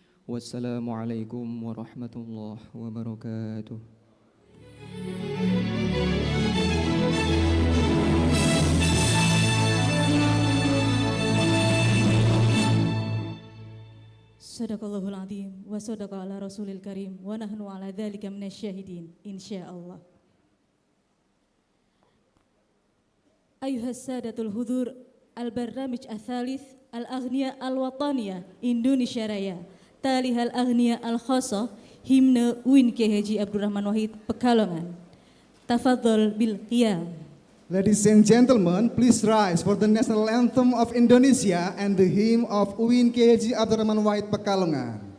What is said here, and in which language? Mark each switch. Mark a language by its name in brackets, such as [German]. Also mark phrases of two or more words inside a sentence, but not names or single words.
[Arabic] والسلام عليكم ورحمة الله وبركاته. صدق الله العظيم وصدق على رسول الكريم ونحن على ذلك من الشاهدين إن شاء الله. أيها السادة الحضور البرنامج الثالث الأغنية الوطنية Indonesia Raya تليها الأغنية الخاصة himne UIN Kiai Haji Abdurrahman Wahid Pekalongan. تفضل بالقيام. [English] Ladies and gentlemen, please rise for the national anthem of Indonesia and the hymn of UIN Kiai Haji Abdurrahman Wahid Pekalongan.